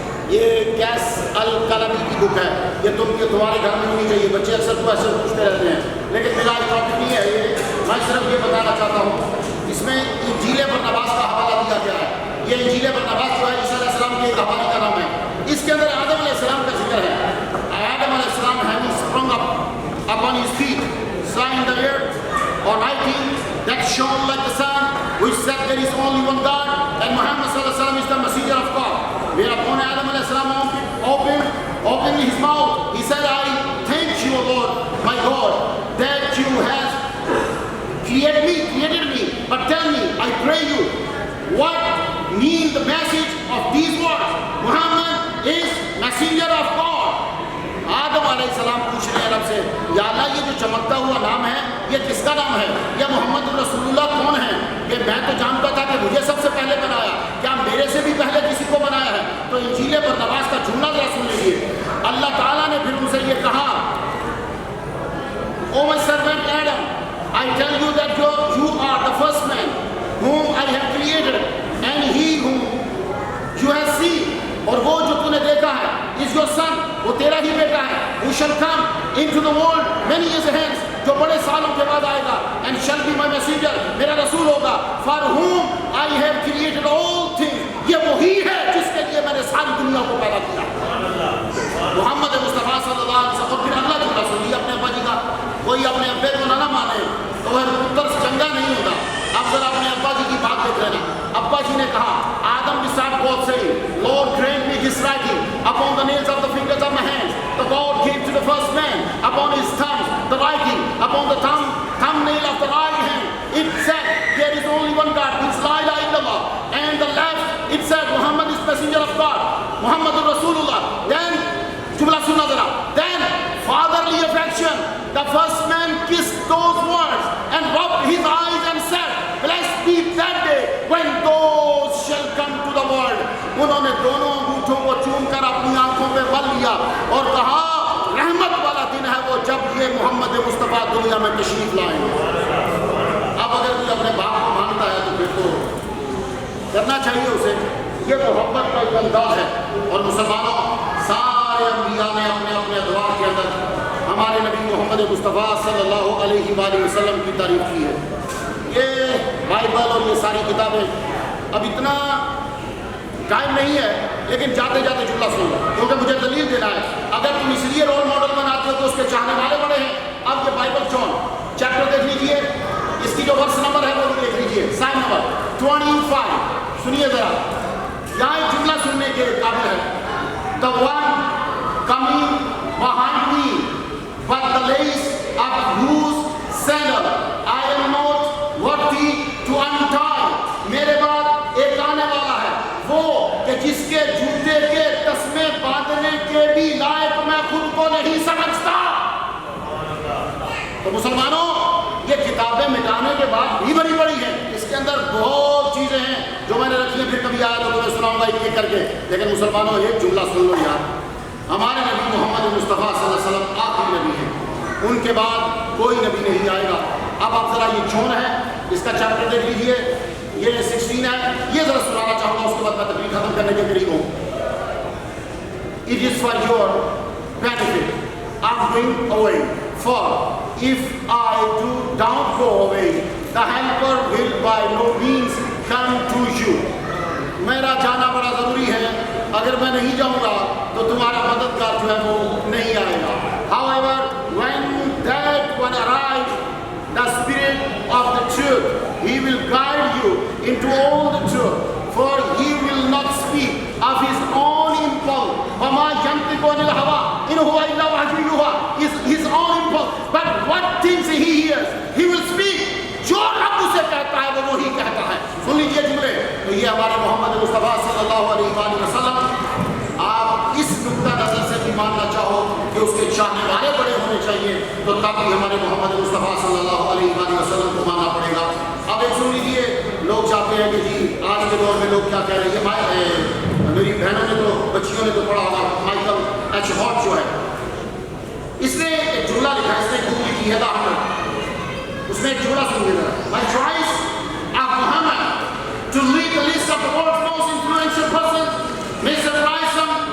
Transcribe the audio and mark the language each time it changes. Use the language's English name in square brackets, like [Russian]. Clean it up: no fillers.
[Urdu] یہ کیس القلمی کی بک ہے، یہ تمہارے گھر میں ہونی چاہیے. بچے اکثر تو ایسے پوچھتے رہتے ہیں، لیکن میرا آج ٹاپک نہیں ہے یہ. میں صرف یہ بتانا چاہتا ہوں، اس میں انجیل برناباس کا حوالہ دیا گیا ہے. یہ انجیل برناباس جو ہے عیسیٰ علیہ السلام کے ایک حوالے کا نام ہے. اس کے اندر آدم علیہ السلام کا ذکر ہے. [English] آدم علیہ السلام having sprung up upon his feet, saw in the earth on writing that shone like the sun, which said there is only one God, and Muhammad sallallahu alaihi wasallam is the messenger of God. Whereupon Adam alayhi salam opened his mouth, he said, I thank you, O Lord, my God, that you have created me. But tell me, I pray you, what mean the message of these words? Muhammad is messenger of God. [Urdu] آدم علیہ السلام پوچھ رہے ہیں رب سے، یا اللہ یہ جو چمکتا ہوا نام ہے یہ کس کا نام ہے؟ یا محمد رسول اللہ کون ہے؟ کہ میں تو جانتا تھا کہ مجھے سب سے پہلے بنایا، کیا میرے سے بھی پہلے کسی کو بنایا ہے؟ تو انجیل برناباس کا جملہ ذرا سن لیجیے. اللہ تعالیٰ نے پھر ان سے یہ کہا، [English] O my servant Adam, I tell you that you are the first man whom I have created, and he whom you have seen, [Urdu] اور وہ جو تو نے دیکھا ہے [English] is your son, [Urdu] وہ tیرا ہی بیٹا ہے. [English] who shall come into the world many years hence, [Urdu] جو بڑے سالوں کے بعد آئے گا, [English] and shall be my messenger, [Urdu] میرا رسول ہوگا. [English] for whom I have created all things, [Urdu] یہ وہی ہے جس کے لیے میں نے ساری دنیا کو پیدا کیا. محمد مصطفیٰ صلی اللہ علیہ وسلم. پھر اللہ جملہ سنیے اپنے ابا جی کا. کوئی اپنے ابے کو نہ مانے تو وہ پتر سے چنگا نہیں ہوتا. اب ذرا اپنے ابا جی کی بات دیکھ لینا. ابا جی نے کہا, [English] Adam besought God saying, Lord grant me his writing upon the nails of the fingers of my hands. The God gave to the first man upon his thumbs the writing upon the thumbnail of the right hand. It said there is only one God, it's [Arabic] la ilaha illallah. [English] And the left it said Muhammad is messenger of God, [Arabic] Muhammadur Rasulullah. [English] Then [Urdu] jumla sunna zara. [English] Then fatherly affection. The first man kissed those words and rubbed his eyes and said, blessed be that day when those shall come to the world. [Urdu] انہوں نے دونوں انگوٹھوں کو چوم کر اپنی آنکھوں پہ مل لیا اور کہا, رحمت والا دن ہے وہ جب یہ محمد مصطفیٰ دنیا میں تشریف لائیں گے. اب اگر کوئی اپنے باپ کو مانتا ہے تو پھر تو کرنا چاہیے اسے. یہ محبت کا ایک انداز ہے. اور مسلمانوں, سارے انبیاء نے اپنے اپنے ادوار کے اندر ہمارے نبی محمد مصطفیٰ صلی اللہ علیہ وآلہ وسلم کی تعریف کی ہے. یہ بائبل اور یہ ساری کتابیں, اب اتنا ٹائم نہیں ہے لیکن جاتے جاتے جملہ سن لو کیونکہ مجھے دلیل دینا ہے. اگر تم اس لیے رول ماڈل بناتے ہو تو اس کے چاہنے والے بڑے ہیں. اب یہ بائبل جون چیپٹر دیکھ لیجئے, اس کی جو ورس نمبر ہے وہ بھی دیکھ لیجئے, سائن نمبر 25. سنیے ذرا, یہاں ایک جملہ سننے کے قابل ہے. [English] The one coming behind me, but the lace of whose sandal I am not worthy to untie. [Urdu] میرے بعد ایک آنے والا ہے وہ کہ جس کے جوتے کے تسمے باندھنے کے بھی لائق میں خود کو نہیں سمجھتا. تو مسلمانوں, یہ کتابیں مٹانے کے بعد بھی بڑی بڑی ہیں. اس کے اندر بہت چیزیں ہیں جو میں نے رکھی ہیں, پھر کبھی آیا تو تمہیں سناؤں گا ایک ایک کر کے. لیکن مسلمانوں, ایک جملہ سن لو یار, ہمارے نبی محمد مصطفیٰ صلی اللہ علیہ وسلم آخری نبی ہیں, ان کے بعد کوئی نبی نہیں آئے گا. اب آپ ذرا یہ جون ہے, اس کا چیپٹر دیکھ لیجئے, یہ 16 ہے. یہ ذرا سنانا چاہوں گا, اس کے بعد میں تقریر ختم کرنے کے قریب ہوں. [English] It is for your benefit I'm going away, for if I don't go away, the helper will by no means come to you. [Urdu] میرا جانا بڑا ضروری ہے, اگر میں نہیں جاؤں گا تو تمہارا مددگار جو ہے وہ نہیں آئے گا. [English] However, when that one arrives, the spirit of the truth, he will guide you into all the truth, for he will not speak of his own impulse. [Arabic] وَمَا يَنْطِقُ عَنِ الْهَوَىٰ إِنْ هُوَ إِلَّا وَحْيٌ يُوحَىٰ. [English] His own impulse, but what things he hears, he will speak. [Urdu] جو رب اسے کہتا ہے وہ وہی کہتا ہے. سن لیجیے جملے. تو یہ ہمارے محمد مصطفیٰ صلی اللہ علیہ وآلہ وسلم, آپ اس نقطہ نظر سے بھی ماننا چاہو کہ اس کے چاہنے والے بڑے ہونے چاہیے, تو تب بھی ہمارے محمد مصطفیٰ صلی اللہ علیہ وآلہ وسلم کو ماننا پڑے گا. اب ایک سن لیجیے, لوگ چاہتے ہیں کہ جی آج کے دور میں لوگ کیا کہہ رہے ہیں. میری بہنوں نے تو, بچیوں نے تو پڑھا ہوگا مائیکل ایچ ہارٹ جو ہے, اس نے ایک جملہ لکھا ہے, اس نے گوگل کی ہے دا. اس میں ایک جملہ سن لینا, [English] My choice of Muhammad to lead the list of the world's most influential persons may surprise some,